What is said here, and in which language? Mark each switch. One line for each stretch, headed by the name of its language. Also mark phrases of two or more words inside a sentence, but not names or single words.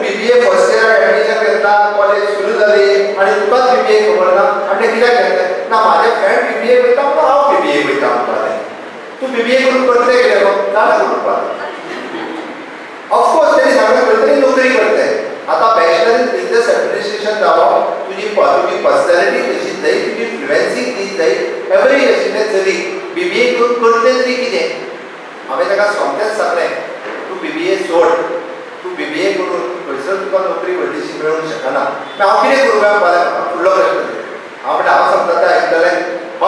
Konkani: BBA
English: first year admission
Konkani: घेतला कॉलेज सुरू झाली आणि तुकाच BBA खबर ना आणि ते कित्याक घेतलें ना माझे फ्रेंड BBA वयता म्हणून हांव BBA वयता म्हणटालें तूं BBA करून करतले कितें गो जालें म्हणपाक ऑफकोर्स तेणी सांगलें खंय तरी नोकरी करतले आता
English: Bachelor in Business Administration
Konkani: जावप तुजी पर्सनॅलिटी तशीच जाय तुजी फ्लुएन्सी तीच जाय एवरी अशिल्लें तरी BBA करून करतले तरी कितें हांवें ताका सोमतेंच सांगलें तूं BBA सोड तूं BBA करून खंयसर तुका नोकरी व्हडलीशी मेळूंक शकना हांव कितें करूं काय म्हणपाक फुडलो प्रश्न हांव म्हणलें हांव सांगता तें आयकतलें हय